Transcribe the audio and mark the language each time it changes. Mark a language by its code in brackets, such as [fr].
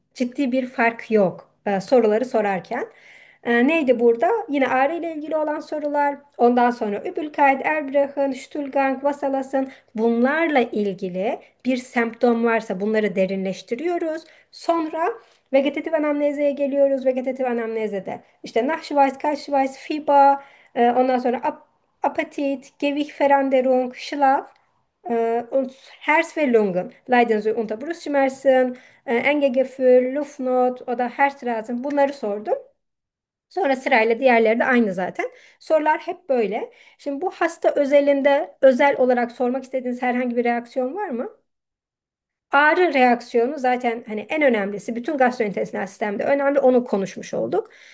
[tr] Ciddi bir fark yok. Soruları sorarken. Neydi burada? Yine ağrı ile ilgili olan sorular. Ondan sonra Übelkeit, Erbrechen, Stuhlgang, Wasserlassen. Bunlarla ilgili bir semptom varsa bunları derinleştiriyoruz. Sonra vegetatif anamneziye geliyoruz. Vegetatif anamnezede işte Nachweis, Kaltschweiß, Fieber, ondan sonra Apatit, Gewichtsveränderung, Schlaf, und Herz ve Lungen. [de] Leiden Sie unter Brustschmerzen, Engegefühl, Luftnot oder Herzrasen. [tr] Bunları sordum. Sonra sırayla diğerleri de aynı zaten. Sorular hep böyle. Şimdi bu hasta özelinde özel olarak sormak istediğiniz herhangi bir reaksiyon var mı? Ağrı reaksiyonu zaten hani en önemlisi, bütün gastrointestinal sistemde önemli, onu konuşmuş olduk.